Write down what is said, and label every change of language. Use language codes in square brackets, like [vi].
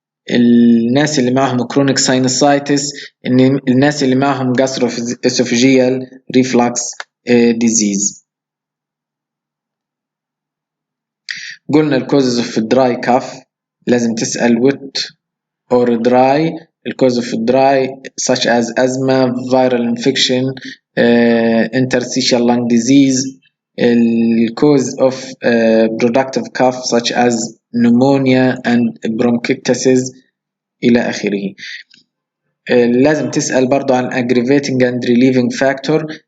[ar] الناس اللي معهم كرونيك ساينوسايتس، الناس اللي معهم جاسترواسوفيجيال ريفلكس ديزيز. قلنا الكوزز اوف دراي كف لازم تسأل ويت اور دراي. [en] الكوز of dry such as asthma, viral infection, interstitial lung disease. الكوز of productive cough such as pneumonia and bronchiectasis [ar] إلى آخره. لازم تسأل برضو عن [en] aggravating and relieving factor.